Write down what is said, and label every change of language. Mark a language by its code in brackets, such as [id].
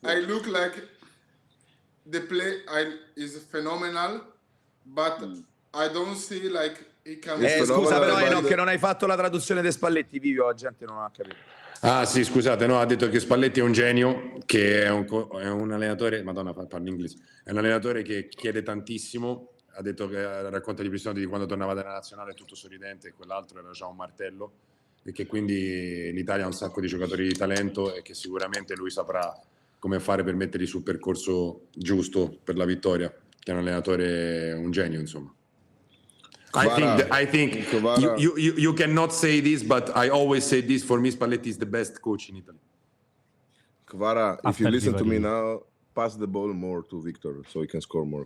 [en] I look like the play is phenomenal, but I don't see like he can. [it] Scusa, però Enoch, che non hai fatto la traduzione dei Spalletti, Vivio, la gente non ha capito. Ah sì, scusate, no, ha detto che Spalletti è un genio, che è un allenatore, madonna, parlo inglese, è un allenatore che chiede tantissimo, ha detto che racconta gli episodi di quando tornava dalla nazionale tutto sorridente, e quell'altro era già un martello, e che quindi l'Italia ha un sacco di giocatori di talento e che sicuramente lui saprà come fare per metterli sul percorso giusto per la vittoria. che è un allenatore, un genio, insomma. [en] Kvara. I think Kvara. you cannot say this, but I always say this, for me Spalletti is the best coach in Italy. Kvara, if After you listen to me Vivari. now, pass the ball more to Victor so he can score more.